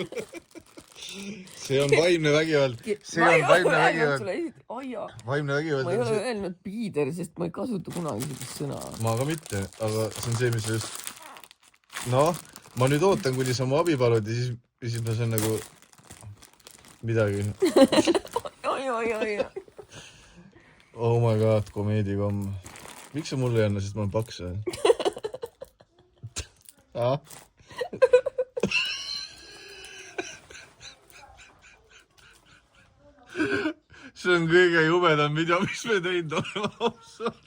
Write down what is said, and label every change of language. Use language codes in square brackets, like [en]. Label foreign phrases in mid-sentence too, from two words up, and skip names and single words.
[et] See on vaimne vägivald. Vaimne vägivald. Ma ei ole öelnud piider, sest ma ei kasuta kunagi sellist sõna. Ma ka mitte, aga see on see, mis just... No, ma nüüd ootan, kuni sa mu abi palud ja siis ma saan nagu... Midagi. Oi. [en] Oh my god, [et] komeedikomm. Miks sa mulle ei anna, sest ma olen paks? See on kõige jubedam video, mis me teinud oleme ausalt.